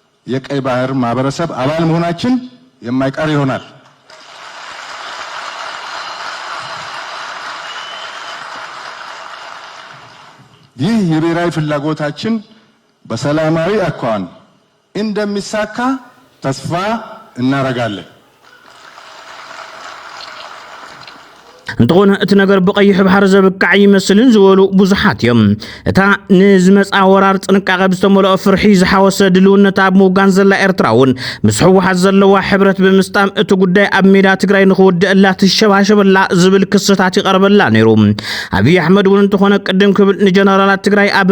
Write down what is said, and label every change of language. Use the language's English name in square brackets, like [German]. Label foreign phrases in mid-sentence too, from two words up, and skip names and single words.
[Amharic] የቀይ ባህር ማህበረሰብ አባል መሆናችን የማይቀር ይሆናል። ይህ የብሔራዊ ፍላጎታችን በሰላማዊ አኳኋን እንደሚሳካ ተስፋ እናደርጋለን። [Tigrinya] እንተኾነ እቲ ነገር ብቀይሕ ባሕሪ ዘብቃዕ ይመስልን ዝበሉ ብዙሓት እዮም። እታ ንዝመፃ ወራር ጥንቃቐ ብዝተመልኦ ፍርሒ ዝሓወሰ ድልውነት ኣብ ምውጋን ዘላ ኤርትራ እውን ምስ ሕወሓት ዘለዋ ሕብረት ብምስጣም እቲ ጉዳይ ኣብ ሜዳ ትግራይ ንኽውድአላ ትሸባሸበላ ዝብል ክስታት ይቐርበላ ነይሩ። ኣብይ ኣሕመድ እውን እንተኾነ ቅድም ክብል ንጀነራላት ትግራይ ኣብ